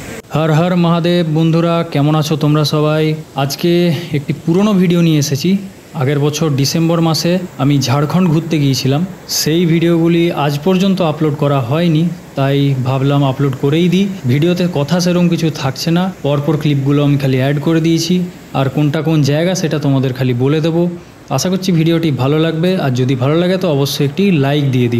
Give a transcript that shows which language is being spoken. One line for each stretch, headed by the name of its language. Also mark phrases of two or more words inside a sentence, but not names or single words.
Hindi: हर हर महादेव
Bangla: বন্ধুরা কেমন আছো তোমরা সবাই। আজকে এক পুরনো ভিডিও নিয়ে এসেছি। আগের বছর ডিসেম্বর মাসে আমি ঝাড়খণ্ড ঘুরতে गिয়েছিলাম। সেই ভিডিওগুলি আজ পর্যন্ত আপলোড করা হয়নি, তাই ভাবলাম আপলোড করেই দিই। ভিডিওতে কথা সেরকম কিছু থাকছে না, পরপর ক্লিপগুলো আমি খালি অ্যাড করে দিয়েছি, আর কোনটা কোন জায়গা সেটা তোমাদের খালি বলে দেবো। আশা করছি ভিডিওটি ভালো লাগবে, আর যদি ভালো লাগে তো অবশ্যই একটি লাইক দিয়ে দিও।